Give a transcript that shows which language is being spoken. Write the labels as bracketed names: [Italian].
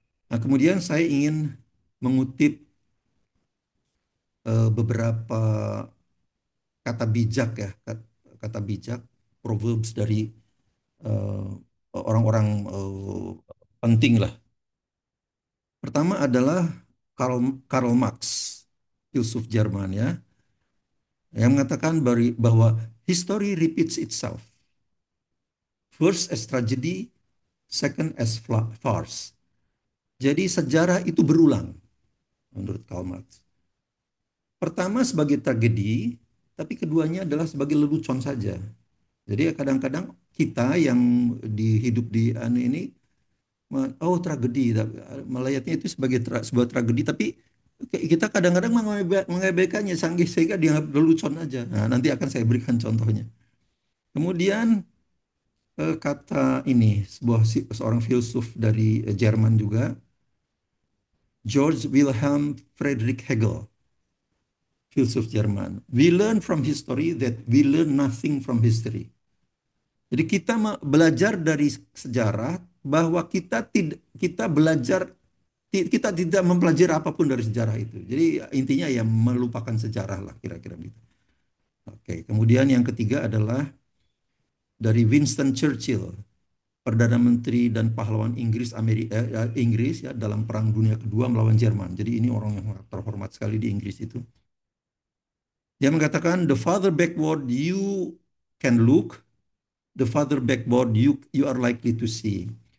[Indonesian] Nah kemudian saya ingin mengutip beberapa kata bijak ya, kata bijak, proverbs dari eh, orang-orang penting lah. Pertama adalah Karl Marx, filsuf Jerman ya, yang mengatakan bahwa [English] history repeats itself. First as tragedy, second as farce. [Indonesian] Jadi sejarah itu berulang menurut Karl Marx. Pertama sebagai tragedi, tapi keduanya adalah sebagai lelucon saja. Jadi kadang-kadang kita yang hidup di anu ini, oh tragedi, melihatnya itu sebagai sebuah tragedi, tapi kita kadang-kadang mengabaikannya sehingga dianggap lelucon aja. Nah, nanti akan saya berikan contohnya. Kemudian kata ini seorang filsuf dari Jerman juga, George Wilhelm Friedrich Hegel, filsuf Jerman. [English] We learn from history that we learn nothing from history. [Indonesian] Jadi kita belajar dari sejarah bahwa kita belajar kita tidak mempelajari apapun dari sejarah itu. Jadi intinya ya melupakan sejarah lah kira-kira gitu. Oke, kemudian yang ketiga adalah dari Winston Churchill, Perdana Menteri dan pahlawan Inggris ya dalam Perang Dunia Kedua melawan Jerman. Jadi ini orang yang terhormat sekali di Inggris itu. Dia mengatakan, [English] the farther backward you can look, the farther backward you are likely to see.